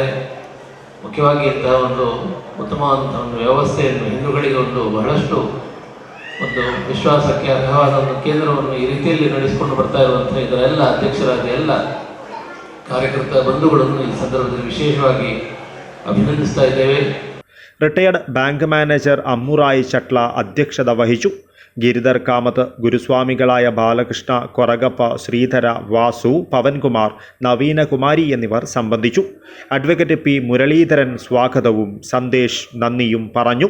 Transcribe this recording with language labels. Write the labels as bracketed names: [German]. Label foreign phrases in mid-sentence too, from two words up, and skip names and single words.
[Kannada] ಮುಖ್ಯವಾಗಿ ಇಂತಹ ಒಂದು ಉತ್ತಮವಾದಂತಹ ಒಂದು ವ್ಯವಸ್ಥೆಯನ್ನು ಹಿಂದೂಗಳಿಗೆ ಒಂದು ಬಹಳಷ್ಟು ಒಂದು ವಿಶ್ವಾಸಕ್ಕೆ ಅರ್ಹವಾದ ಒಂದು ಕೇಂದ್ರವನ್ನು ಈ ರೀತಿಯಲ್ಲಿ ನಡೆಸಿಕೊಂಡು ಬರ್ತಾ ಇರುವಂತಹ ಇದರ ಎಲ್ಲ ಅಧ್ಯಕ್ಷರಾದ ಎಲ್ಲ ಕಾರ್ಯಕರ್ತ ಬಂಧುಗಳನ್ನು ಈ ಸಂದರ್ಭದಲ್ಲಿ ವಿಶೇಷವಾಗಿ ಅಭಿನಂದಿಸ್ತಾ ಇದ್ದೇವೆ. [English] retired bank manager [Malayalam] അമ്മുറായി ചട്ല അധ്യക്ഷത വഹിച്ചു. ഗിരിധർ കാമത്ത്, ഗുരുസ്വാമികളായ ബാലകൃഷ്ണ, കൊറഗപ്പ, ശ്രീധര, വാസു, പവൻകുമാർ, നവീനകുമാരി എന്നിവർ സംബന്ധിച്ചു. അഡ്വക്കേറ്റ് പി മുരളീധരൻ സ്വാഗതവും സന്ദേശ് നന്ദിയും പറഞ്ഞു.